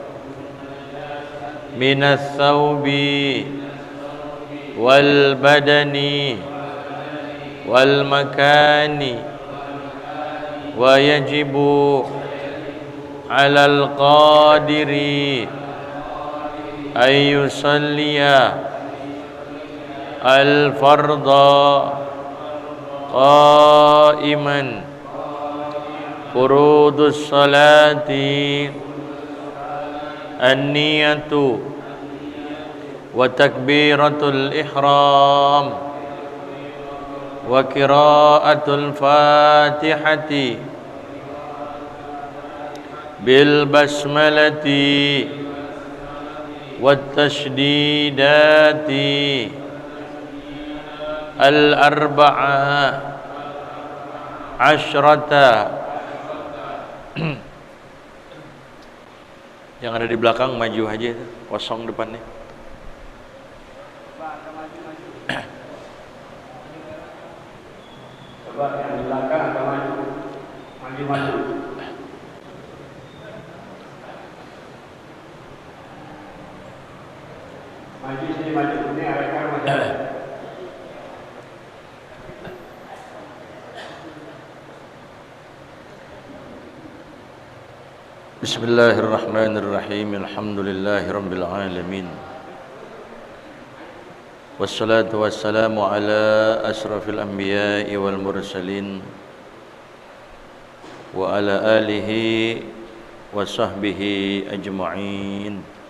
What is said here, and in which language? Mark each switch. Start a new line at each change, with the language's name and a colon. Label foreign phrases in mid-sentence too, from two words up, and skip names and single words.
Arabic: من الثوب والبدن والمكان ويجب على القادر أن يصلي الفرض قائما فروض الصلاة النية وتكبيرة الإحرام وقراءة الفاتحة بالبسملة والتشديدات الأربع عشرة.
Indonesian: Yang ada di belakang maju aja, kosong depannya. Coba yang di belakang agak maju. Maju. Maju sini, maju. Ini rekan maju.
Arabic: بسم الله الرحمن الرحيم. الحمد لله رب العالمين. والصلاة والسلام على أشرف الأنبياء والمرسلين وعلى آله وصحبه أجمعين.